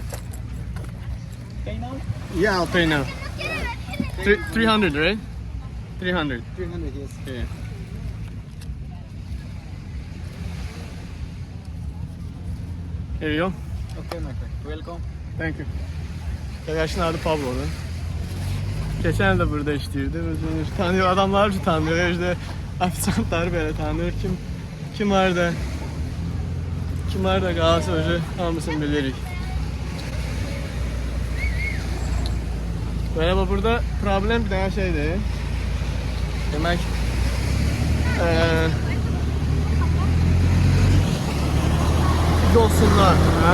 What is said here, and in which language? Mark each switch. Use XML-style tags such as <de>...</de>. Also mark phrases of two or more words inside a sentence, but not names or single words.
<en>Okay now? Yeah, I'll pay now. 300, right? 300. 300, yes. Yeah. Here you go. Okay, my friend. Welcome. Thank you.</en> <tr>Arkadaşın adı Pablo'du. Geçen de burada işləyirdi. Özünü tanıyor, adamlar tanıyor. İşte ofisantları belə tanıyor.</tr> <az>Kim harda qalsa özü hamısını bilirik.</az> <tr>Böyle burada problem bir dənə şeydir.</tr> <az>Demək yosunlar, hə?</az>